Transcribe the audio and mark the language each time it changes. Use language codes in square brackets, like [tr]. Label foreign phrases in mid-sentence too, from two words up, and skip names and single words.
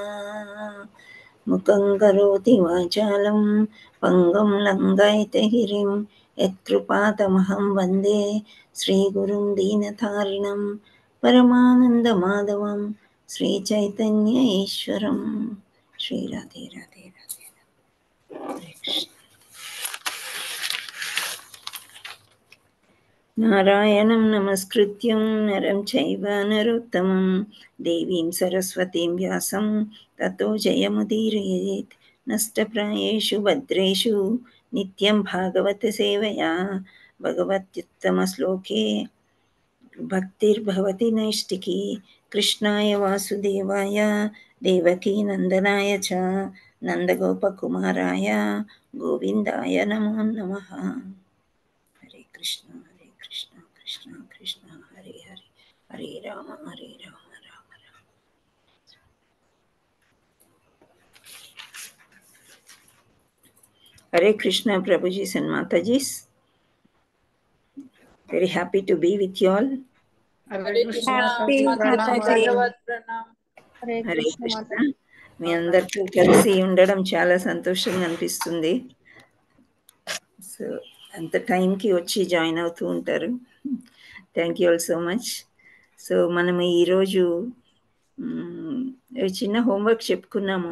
[sa] मुखं करोति वाचालं पंगुं लङ्घयते गिरिं, यत्कृपातमहं वन्दे श्रीगुरुं दीनतारिणं परमानन्दमाधवं श्रीचैतन्य ईश्वरं। श्री राधे राधे राधे हरे कृष्ण। नारायणं नमस्कृत्यं नरं चैव नरोत्तमं, देवीं सरस्वतीं व्यासं ततो जयमुदीरयेत्। नष्टप्रायेषु भद्रेषु नित्यं भागवतसेवया, भगवत्युत्तमश्लोके भक्तिर्भवति नैष्टिकी। कृष्णाय वासुदेवाय देवकीनन्दनाय च नन्दगोपकुमाराय गोविन्दाय नमो नमः। हरे कृष्ण कृष्ण कृष्ण हरे हरे, हरे राम राम राम। [en] Hare Krishna, Prabhuji and Matajis. Very happy to be with you all. हरे कृष्ण Happy माताजी Mataji. प्रणाम। Hare హరే Krishna కృష్ణ. Mataji. [te] మీ అందరితో కలిసి ఉండడం చాలా సంతోషంగా అనిపిస్తుంది. సో అంత టైంకి వచ్చి జాయిన్ అవుతూ ఉంటారు. [en] thank you all so much. [te] సో మనం ఈరోజు చిన్న హోంవర్క్ చెప్పుకున్నాము.